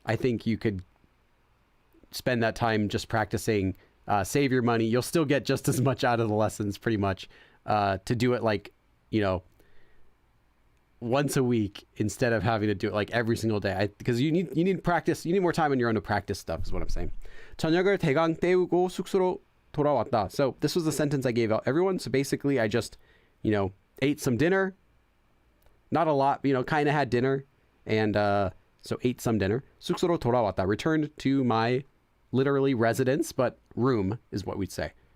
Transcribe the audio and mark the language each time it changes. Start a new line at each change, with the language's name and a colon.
English: I think you could spend that time just practicing, save your money. You'll still get just as much out of the lessons, pretty much, to do it like, once a week instead of having to do it like every single day. Because you need practice. You need more time on your own to practice stuff, is what I'm saying.
Korean: 저녁을 대강 때우고 숙소로 돌아왔다.
English: So this was the sentence I gave out everyone. So basically, I just, ate some dinner. Not a lot, kind of had dinner. And so ate some dinner.
Korean: 숙소로 돌아왔다.
English: Returned to my literally residence, but room is what we'd say.